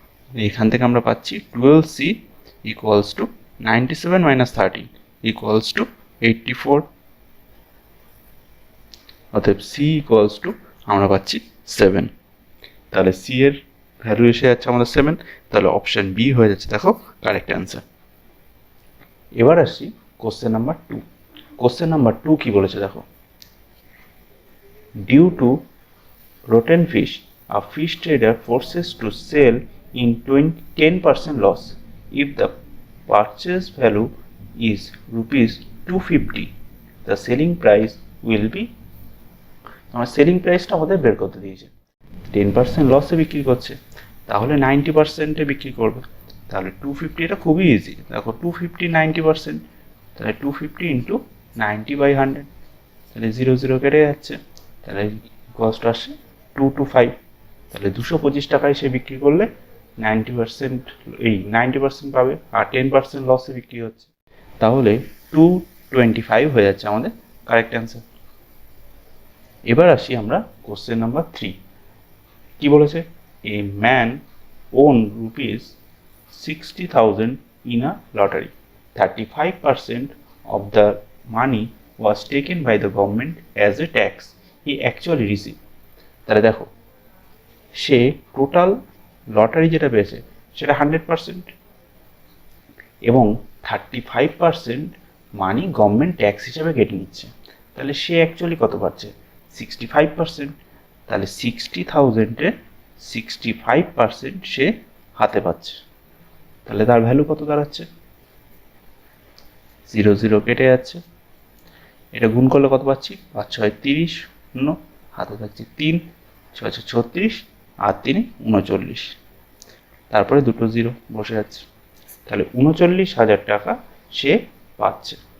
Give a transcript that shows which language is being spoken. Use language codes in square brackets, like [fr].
[bn] এখান থেকে আমরা পাচ্ছি 12c equals to 97 minus 13 equals to 84। অতএব c ইকুয়ালস টু আমরা পাচ্ছি 7। তাহলে c এর ভ্যালু এসে যাচ্ছে আমাদের 7, তাহলে অপশন বি হয়ে যাচ্ছে দেখো কারেক্ট অ্যান্সার। এবার আসছি কোশ্চেন নাম্বার 2। কোশ্চেন নাম্বার 2 কি বলেছে দেখো, [en] Due to rotten fish a fish trader forces to sell in 10% loss. If the purchase value is rupees 250, the selling price will be, [bn] আমার selling প্রাইসটা আমাদের বের করতে দিয়েছে, 10% লসে বিক্রি করছে তাহলে 90%-এ বিক্রি করবে। তাহলে 250, এটা খুবই ইজি। দেখো 250 90%, তাহলে 250 ইন্টু 90/100, তাহলে 0 0 কেটে যাচ্ছে, তাহলে কস্ট আসে 225। তাহলে 225 টাকায় সে বিক্রি করলে 90% এই 90% পাবে, আর 10% লসে বিক্রি হচ্ছে, তাহলে 225 হয়ে যাচ্ছে আমাদের কারেক্ট অ্যান্সার। এবার আসি আমরা কোশ্চেন নাম্বার 3। কি বলেছে, [en] A man won rupees 60,000 in a lottery. 35% of the money was taken by the government as a tax he actually received. [bn] তাহলে দেখো সে টোটাল লটারি যেটা পেয়েছে সেটা 100%, এবং 35% মানি গভর্নমেন্ট ট্যাক্স হিসেবে কেটে নিচ্ছে। তাহলে সে অ্যাকচুয়ালি কত পাচ্ছে 65%। তাহলে 60,000-এর 65% সে হাতে পাচ্ছে, তাহলে তার ভ্যালু কত দাঁড়াচ্ছে 0 0 কেটে যাচ্ছে, এটা গুণ করলে কত পাচ্ছি 5 6 30, হাতে থাকছে 3 6 6 36 আর 3 39, তারপরে দুটো 0 বসে যাচ্ছে, তাহলে 39,000 টাকা সে পাচ্ছে।